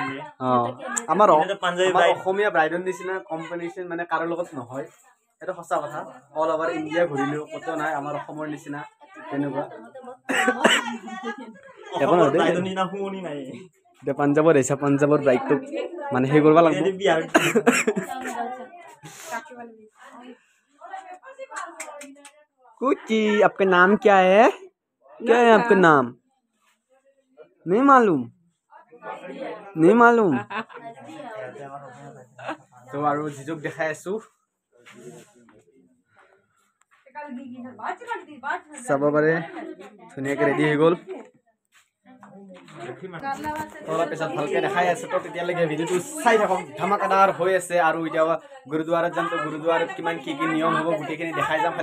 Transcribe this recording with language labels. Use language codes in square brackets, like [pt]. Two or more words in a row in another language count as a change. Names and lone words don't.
[as] আমাৰ অসমীয়া ব্ৰাইডৰ নিচিনা কম্বিনেশ্যন মানে কাৰো লগত নহয়, সেইটো সঁচা কথা। [en] all over India [as] ঘূৰিলেও ক'তো নাই আমাৰ অসমৰ নিচিনা তেনেকুৱা। এতিয়া পাঞ্জাৱত আহিছে, পাঞ্জাৱৰ ব্ৰাইডটোক মানে সেই কৰিব লাগিব। [hi] कुची आपका नाम क्या है? क्या है आपका नाम? नहीं मालूम, नहीं मालूम। [as] तो আৰু জিজুক দেখাই আছো, চাব পাৰে ধুনীয়াকৈ ৰেডি হৈ গ'ল। অলপ পিছত ভালকৈ দেখাই আছে। তো তেতিয়ালৈকে ভিডিঅ'টো চাই থাকক, ধামাকাদাৰ হৈ আছে। আৰু এতিয়া গুৰুদ্বাৰত যাম, তো গুৰুদ্বাৰত কিমান কি কি নিয়ম হ'ব গোটেইখিনি দেখাই যাম।